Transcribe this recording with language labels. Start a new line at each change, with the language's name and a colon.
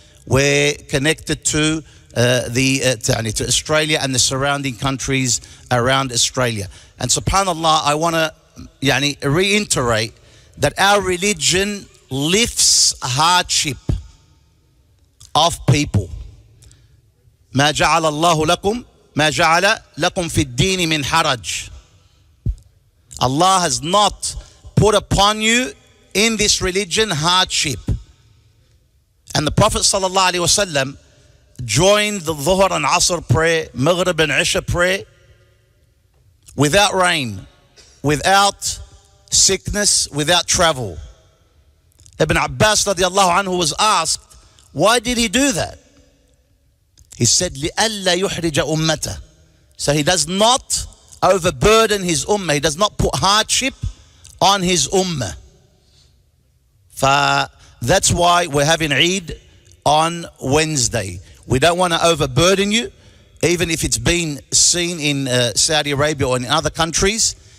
English: We're connected to to Australia and the surrounding countries around Australia. And subhanallah, I want to reiterate that our religion lifts hardship of people.
Arabic: ما جعل الله لكم ما جعل لكم في الدين من حرج.
English: Allah has not put upon you in this religion hardship. And the Prophet ﷺ joined the Dhuhr and Asr prayer, Maghrib and Isha prayer, without rain, without sickness, without travel. Ibn Abbas radiallahu anhu was asked, why did he do that? He said,
Arabic: لِأَلَّا يُحْرِجَ أُمَّتَهُ.
English: So he does not overburden his ummah. He does not put hardship on his ummah. That's why we're having Eid on Wednesday. We don't want to overburden you, even if it's been seen in Saudi Arabia or in other countries.